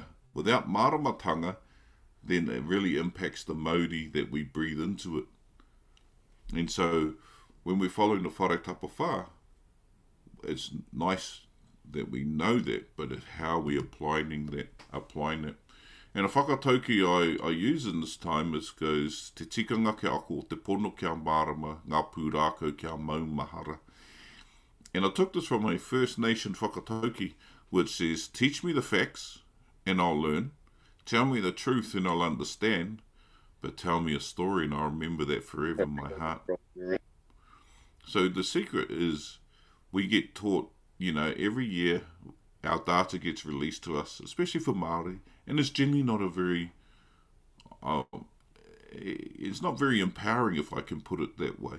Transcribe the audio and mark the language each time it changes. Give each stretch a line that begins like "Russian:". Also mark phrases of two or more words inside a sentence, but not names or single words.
English: Without māramatanga, then it really impacts the mauri that we breathe into it. And so when we're following the
Māori: whare tapawha,
English: it's nice that we know that, but it's how we're applying it. And a whakatauki I use in this time is goes,
Māori: te tikanga ke ako, te pono kia marama, ngā pūrākau kia maumahara.
English: And I took this from a First Nation whakatauki, which says, teach me the facts and I'll learn, tell me the truth and I'll understand, but tell me a story and I'll remember that forever in my heart. So the secret is we get taught, every year our data gets released to us, especially for Māori, and it's generally not a very, it's not very empowering, if I can put it that way.